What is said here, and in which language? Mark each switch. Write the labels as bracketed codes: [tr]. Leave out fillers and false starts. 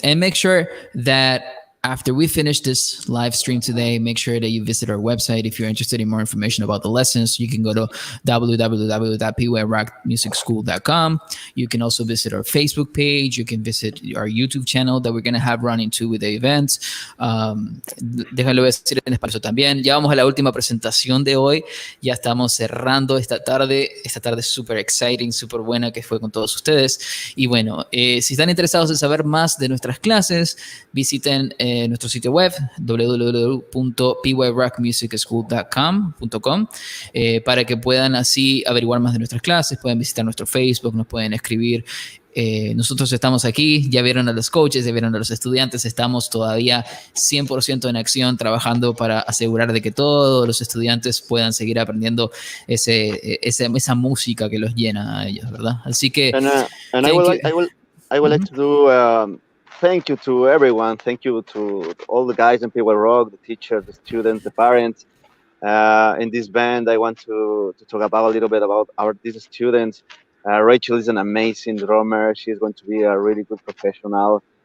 [en] And make sure that after we finish this live stream today, make sure that you visit our website. If you're interested in more information about the lessons, you can go to www.pyrockmusicschool.com. You can also visit our Facebook page. You can visit our YouTube channel that we're going to have running too with the events. [es] Déjalo decir en español también. Ya vamos a la última presentación de hoy. Ya estamos cerrando esta tarde súper exciting, súper buena que fue con todos ustedes. Y bueno, si están interesados en saber más de nuestras clases, visiten nuestro sitio web www.pyrockmusicschool.com para que puedan así averiguar más de nuestras clases. Pueden visitar nuestro Facebook, nos pueden escribir. Nosotros estamos aquí, ya vieron a los coaches, ya vieron a los estudiantes, estamos todavía 100% en acción trabajando para asegurar de que todos los estudiantes puedan seguir aprendiendo esa música que los llena a ellos, ¿verdad? Así que [en] I would like to do thank you to everyone. Thank you to all the guys in Py Rock, the teachers, the students, the parents. In this band, I want to talk about a little bit about these students. Rachel is an amazing drummer. She's going to be a really good professional.